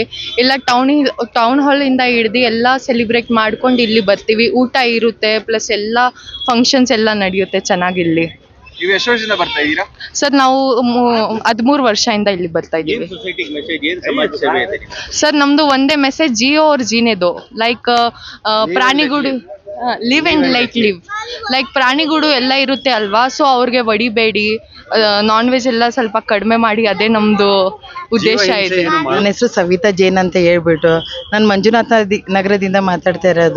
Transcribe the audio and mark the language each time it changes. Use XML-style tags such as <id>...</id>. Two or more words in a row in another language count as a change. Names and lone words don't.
<kn>ಎಲ್ಲ ಟೌನ್ ಹಾಲ್ ಇಂದ ಹಿಡ್ದು ಎಲ್ಲ ಸೆಲಿಬ್ರೇಟ್ ಮಾಡ್ಕೊಂಡು ಇಲ್ಲಿ ಬರ್ತೀವಿ. ಊಟ ಇರುತ್ತೆ, ಪ್ಲಸ್ ಎಲ್ಲ ಫಂಕ್ಷನ್ಸ್ ಎಲ್ಲ ನಡೆಯುತ್ತೆ ಚೆನ್ನಾಗಿ ಇಲ್ಲಿ. ನೀವು ಎಷ್ಟು ವರ್ಷದಿಂದ ಬರ್ತಾ ಇದ್ದೀರಾ? ಸರ್ ನಾವು 13 ವರ್ಷದಿಂದ ಇಲ್ಲಿ ಬರ್ತಾ ಇದ್ದೀವಿ. ಸೊಸೈಟಿಗೆ ಮೆಸೇಜ್ ಏನು ಸಮಾಜ ಸೇವೆ ಇದೆ? ಸರ್ ನಮ್ದು ಒಂದೇ ಮೆಸೇಜ್,</kn> <hi>जियो और जीने दो.</hi> <kn>ಲೈಕ್ ಪ್ರಾಣಿಗಳು</kn> <en>live and like like</en> <kn>ಪ್ರಾಣಿಗಳು ಎಲ್ಲ ಇರುತ್ತೆ ಅಲ್ವಾ, ಸೊ ಅವ್ರಿಗೆ ಹೊಡಿಬೇಡಿ,</kn> <en>non veg</en> <kn>ಎಲ್ಲ ಸ್ವಲ್ಪ ಕಡಿಮೆ ಮಾಡಿ, ಅದೇ ನಮ್ದು ಉದ್ದೇಶ ಇದೆ. ನನ್ನ ಹೆಸರು ಸವಿತಾ ಜೈನ್ ಅಂತ ಹೇಳ್ಬಿಟ್ಟು ನಾನು ಮಂಜುನಾಥ ನಗರದಿಂದ ಮಾತಾಡ್ತಾ ಇರೋದು.</kn>